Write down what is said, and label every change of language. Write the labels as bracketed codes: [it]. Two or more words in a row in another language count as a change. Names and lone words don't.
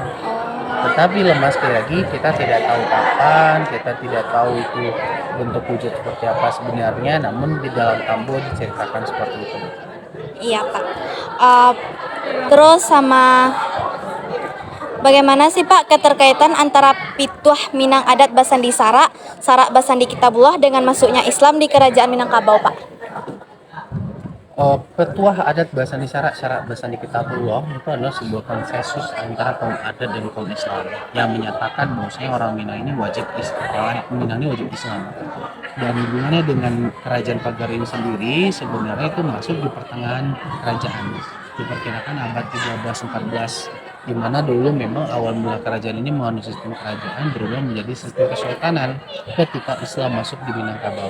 [id] Tetapi lemas sekali lagi, kita tidak tahu kapan, kita tidak tahu itu bentuk wujud seperti apa sebenarnya, namun di dalam Tambo diceritakan seperti itu. Iya Pak. Terus sama bagaimana sih Pak keterkaitan antara Pituah Minang [min] Adat Basandi Sarak, Sarak Basandi Kitabullah [id] dengan masuknya Islam di Kerajaan Minangkabau Pak? Petuah [min] adat Basandi Sarak, Sarak Basandi Kitabullah [id] itu adalah sebuah konsensus antara kaum adat dan kaum Islam yang menyatakan bahwasanya orang Minang ini wajib Islam. Dan hubungannya dengan kerajaan Pagar ini sendiri sebenarnya itu masuk di pertengahan kerajaan. Diperkirakan abad 13-14, di mana dulu memang awal mula kerajaan ini mengandung sistem kerajaan berubah menjadi sistem kesultanan ketika Islam masuk di Minangkabau.